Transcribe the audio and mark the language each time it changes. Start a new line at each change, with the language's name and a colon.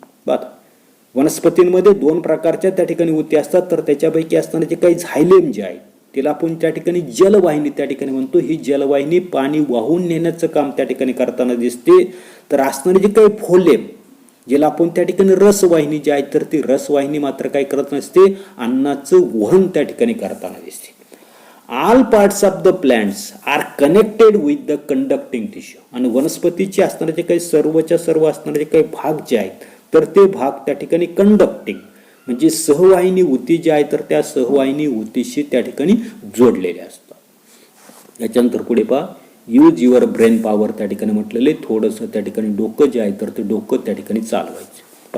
Marathi: बघा वनस्पतींमध्ये दोन प्रकारच्या त्या ठिकाणी ऊती असतात तर त्याच्यापैकी असणारे जे काही झायलेम जे आहेत तिला आपण त्या ठिकाणी जलवाहिनी त्या ठिकाणी म्हणतो. ही जलवाहिनी पाणी वाहून नेण्याचं काम त्या ठिकाणी करताना दिसते. तर असणारे जे काही फोलेम ज्याला आपण त्या ठिकाणी रसवाहिनी जी आहे तर ती रसवाहिनी मात्र काय करत नसते, अन्नाचं वहन त्या ठिकाणी करताना दिसते.
English: All parts of the plants are connected with the conducting tissue.
Marathi: आणि वनस्पतीचे असणारे जे काही सर्वच्या सर्व असणारे जे काही भाग जे आहेत तर ते भाग त्या ठिकाणी कंडक्टिंग म्हणजे सहवाहिनी ऊती जी आहे तर त्या सहवाहिनी ऊतीशी त्या ठिकाणी जोडलेले असतात. याच्यानंतर पुढे पहा
English: use your brain power
Marathi: त्या ठिकाणी म्हटलेले थोडंसं त्या ठिकाणी डोकं जे आहे तर ते डोकं त्या ठिकाणी चालवायचं.